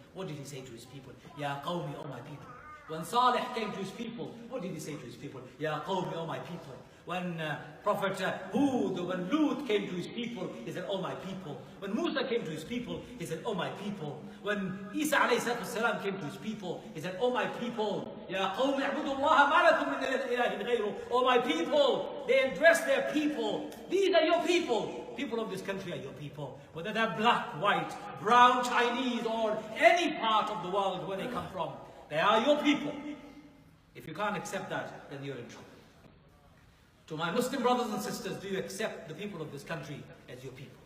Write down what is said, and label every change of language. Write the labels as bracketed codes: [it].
[en] What did he say to his people? [ar] Ya qawmi, [en] O my people. When Salih came to his people, what did he say to his people? [ar] Ya qawmi, [en] O my people. When Prophet Hud, when Lut came to his people, he said, O my people. When Musa came to his people, he said, O my people. When Isa alayhi salam came to his people, he said, O my people. [ar] يا قوم اعبدوا الله ما لكم من إله غيره. [en] Oh my people, they address their people. These are your people. People of this country are your people. Whether they're black, white, brown, Chinese, or any part of the world where they come from, they are your people. If you can't accept that, then you're in trouble. To my Muslim brothers and sisters, do you accept the people of this country as your people?